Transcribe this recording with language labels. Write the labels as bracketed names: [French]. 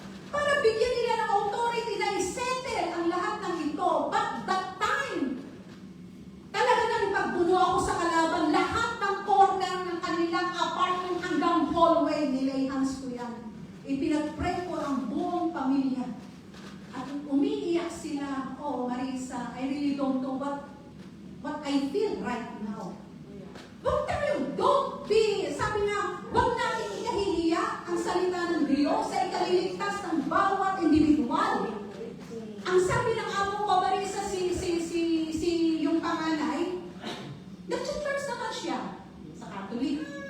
[Filipino] Para bigyan nila ng authority na isettle ang lahat ng ito. But that time, talaga nang pagbuno ako sa kalaban, lahat ng corner ng kanilang apartment hanggang hallway, nilay hands ko yan. Ipinag-pray ko ang buong pamilya. At umiiyak sila, [English] oh Marisa, I really don't know what I feel right now. [Filipino] Huwag tayo, [English] don't be, [Filipino] sabi nga, huwag natin ikahihiya ang salita ng Diyos sa ikaliligtas ng bawat individual. Ang sabi ng amo ko, Marisa, si yung panganay, nag-church naman siya sa Catholic.